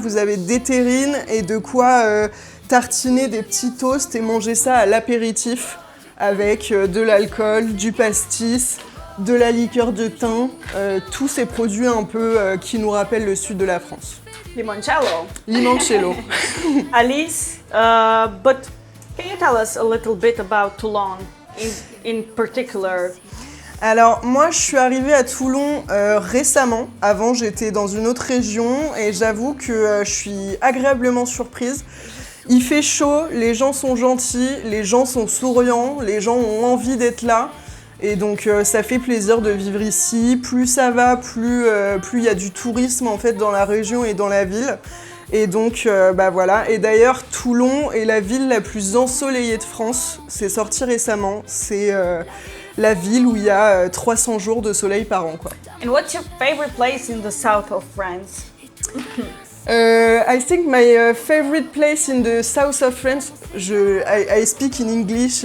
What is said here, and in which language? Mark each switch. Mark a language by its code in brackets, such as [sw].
[fr] Vous avez des terrines et de quoi tartiner des petits toasts et manger ça à l'apéritif avec de l'alcool, du pastis, de la liqueur de thym, tous ces produits un peu qui nous rappellent le sud de la France. Limoncello. Limoncello. [en] Alice, but can you tell us a little bit about Toulon in particular? [fr] Alors moi je suis arrivée à Toulon récemment, avant j'étais dans une autre région et j'avoue que je suis agréablement surprise. Il fait chaud, les gens sont gentils, les gens sont souriants, les gens ont envie d'être là et donc ça fait plaisir de vivre ici. Plus ça va, plus il y a du tourisme en fait dans la région et dans la ville. Et donc bah voilà, et d'ailleurs Toulon est la ville la plus ensoleillée de France, c'est sorti récemment, c'est la ville où il y a 300 jours de soleil par an, quoi. [en] And what's your favorite place in the south of France? I think my favorite place in the south of France, I speak in English,